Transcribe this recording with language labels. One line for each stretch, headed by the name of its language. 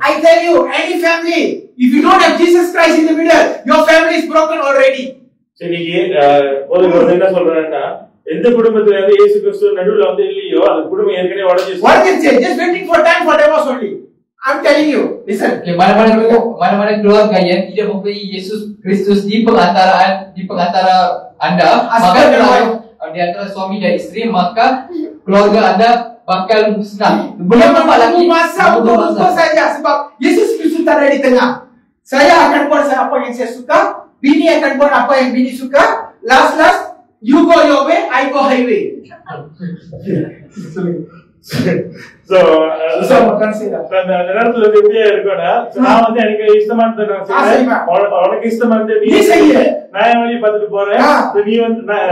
English: I tell you, any family, if you don't have Jesus Christ in the middle, your family is broken already.
Tamil: இன்னைக்கு ஒரு என்ன சொல்றேன்னா, எந்த குடும்பத்துல இருந்து இயேசு கிறிஸ்து நடுவுல வந்து இல்லையோ அந்த குடும்பம் ஏற்கனவே உடைஞ்சிருச்சு.
English: Just waiting for time for divorce only. I'm telling you, listen.
Malay: Mana-mana keluarga yang tidak mempunyai Yesus Kristus di pengantara anda, maka di antara suami dan isteri, maka keluarga anda bakal musnah. Belum nampak lagi masa untuk saja sebab Yesus Kristus ada di tengah. Saya akan buat apa yang saya suka, bini akan buat apa yang bini suka.
English: Last you go your way, I go highway.
Tamil: So அந்த நேரத்துல எப்படியா இருக்கும்னா, நான் வந்து எனக்கு இஷ்டமானதை நான் செய்வேன், உனக்கு இஷ்டமானதை நீ செய்ய, நான் என் வழியை பார்த்துட்டு போறேன், நீ வந்து